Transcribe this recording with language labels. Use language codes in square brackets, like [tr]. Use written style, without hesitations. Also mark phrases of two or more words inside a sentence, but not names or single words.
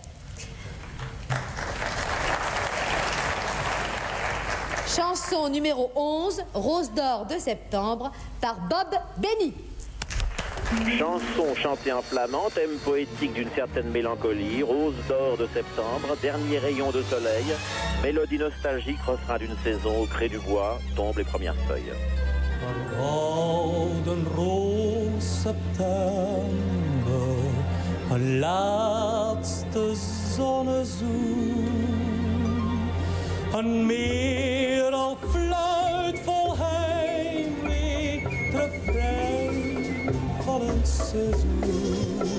[fr] Chanson numéro 11, Rose d'or de septembre, par Bob Benny. Chanson chantée en flamand, thème poétique d'une certaine mélancolie, Rose d'or de septembre, dernier rayon de soleil, mélodie nostalgique, refrain d'une saison, au cré du bois, tombent les premières feuilles. [nl] Een gouden roos september, een laatste zonnezoen. Een meer al fluit vol heimwee, refrein van een seizoen.